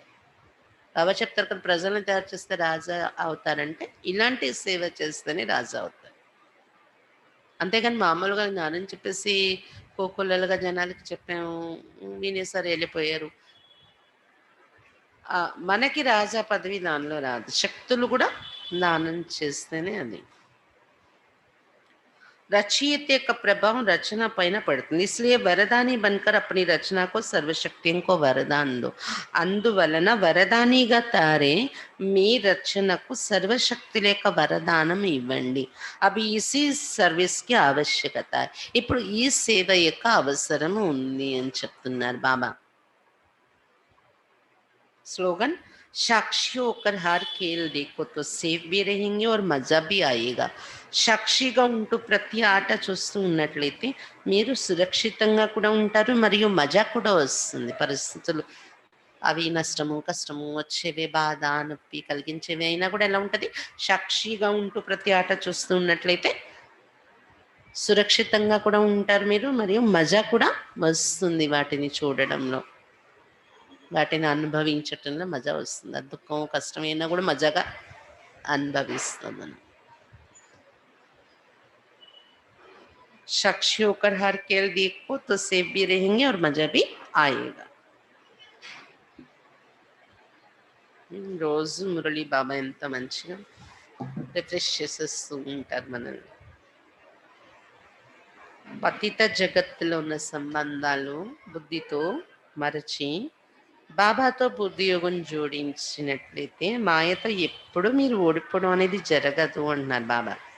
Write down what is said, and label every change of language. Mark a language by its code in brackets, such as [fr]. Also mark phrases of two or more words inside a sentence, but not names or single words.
[te] బాబా చెప్తారు కదా, ప్రజలను తయారు చేస్తే రాజా అవుతారంటే ఇలాంటి సేవ చేస్తేనే రాజా అవుతారు. అంతేగాని మామూలుగా జ్ఞానం చెప్పేసి కోకొల్లలుగా జనాలకి చెప్పాము, వినేసారి వెళ్ళిపోయారు. మనకి రాజా పదవి దానిలో రాదు. శక్తులు కూడా దానం చేస్తేనే అది. [hi] रचयिता का प्रभाव रचना पैना पड़ती, इसलिए वरदानी बनकर अपनी रचना को सर्वशक्तियों को वरदान दो. [te] అందువలన వరదానిగా తారే మీ రచనకు సర్వశక్తుల వరదానం ఇవ్వండి. [hi] अभी इसी सर्विस की आवश्यकता. [te] ఇప్పుడు ఈ సేవ యొక్క అవసరం ఉంది అని చెప్తున్నారు బాబా. [hi] स्लोगन, साक्षी होकर हर खेल देखो तो सेफ भी रहेंगे और मजा भी आएगा. [te] సాక్షిగా ఉంటూ ప్రతి ఆట చూస్తూ ఉన్నట్లయితే మీరు సురక్షితంగా కూడా ఉంటారు, మరియు మజా కూడా వస్తుంది. పరిస్థితులు అవి నష్టము కష్టము వచ్చేవే, బాధ నొప్పి కలిగించేవి అయినా కూడా ఎలా ఉంటుంది, సాక్షిగా ఉంటూ ప్రతి ఆట చూస్తూ ఉన్నట్లయితే సురక్షితంగా కూడా ఉంటారు మీరు, మరియు మజా కూడా వస్తుంది వాటిని చూడడంలో, వాటిని అనుభవించటంలో మజా వస్తుంది. అది దుఃఖం కష్టమైనా కూడా మజాగా అనుభవిస్తాం మనం. [hi] साक्षी होकर हर खेल देखो तो सेफ भी रहेंगे और मजा भी आएगा. [te] రోజు మురళి బాబా ఎంత మంచిగా రిఫ్రెష్ చేసేస్తూ ఉంటారు మనల్ని. పతిత జగత్తులో ఉన్న సంబంధాలు బుద్ధితో మరచి బాబాతో బుద్ధి యోగం జోడించినట్లయితే మాయతో ఎప్పుడు మీరు ఓడిపోవడం అనేది జరగదు అంటున్నారు బాబా.